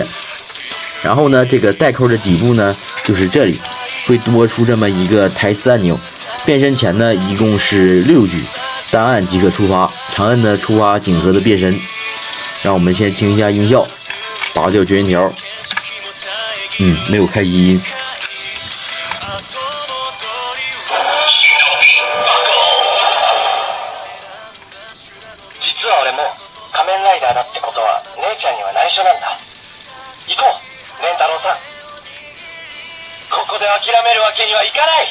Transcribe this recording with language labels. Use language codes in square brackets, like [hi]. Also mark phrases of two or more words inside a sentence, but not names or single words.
[zh] 然后呢，这个带扣的底部呢，就是这里会多出这么一个台词按钮。变身前呢，一共是6句，单按即可触发，长按呢触发锦盒的变身。让我们先听一下音效，拔掉绝缘条，没有开机音。 [ja] 実は俺も仮面ライダーだってことは姉ちゃんには内緒なんだ。行こう、レンタロウさん。ここで諦めるわけにはいかない。